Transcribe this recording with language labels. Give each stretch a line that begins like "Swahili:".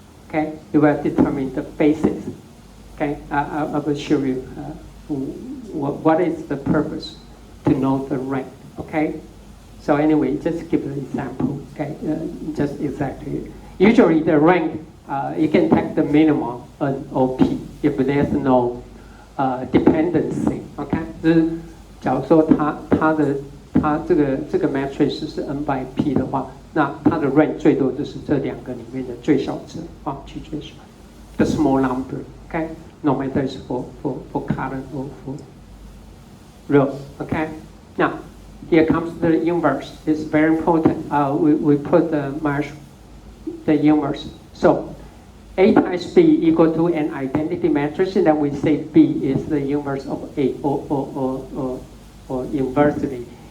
English: Okay, it will determine the basis. Okay, I will show you what is the purpose to know the rank. Okay, so anyway, just give an example. Okay, just exactly. Usually the rank you can take the minimum or p if there's no dependency.
Chinese: Okay， 就是假如说它这个 matrix 是 n by p 的话，那它的 rank 最多就是这两个里面的最小值，取最小 the small number.
English: Okay, no matter it's for column or for row. Okay, now here comes the inverse. It's very important. We put the inverse. So A times B equal to an identity matrix, and then we say B is the inverse of A, or inversely.